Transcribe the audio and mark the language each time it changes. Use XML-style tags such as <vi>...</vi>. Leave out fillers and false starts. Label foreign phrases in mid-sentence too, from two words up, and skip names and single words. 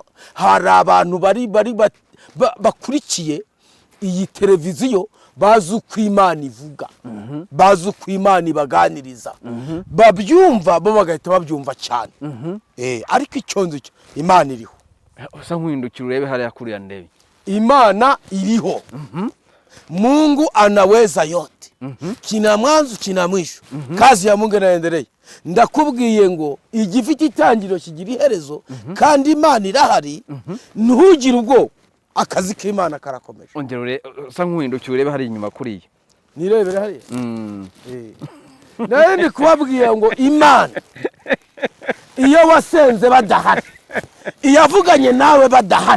<rw>Hari abantu bakurikiye iyi televiziyo bazi uko Imana ivuga, bazi uko Imana ibaganiriza, babyumva bo bagahita babyumva cyane. Ariko icyo nzi cyo Imana iriho. Usa nk'uhindukira urebe hariya kuriya ndebe. Imana iriho.</rw> <sw>Mungu anaweza yote. Kina mwanzo kina mwisho. Kazi ya Mungu inaendelea.</sw> <rw>Ndakubwiye ngo igifite itangiriro kigira iherezo, kandi Imana irahari. Ntugire ubwo akazi k'Imana karakomeje. Ongera usa nk'uhindukira urebe hari inyuma kuriya. Nirebere hariya. Naye ndi kubabwiye ngo Imana iyo wasenze badahari, iyavuganye nawe badahari,</rw>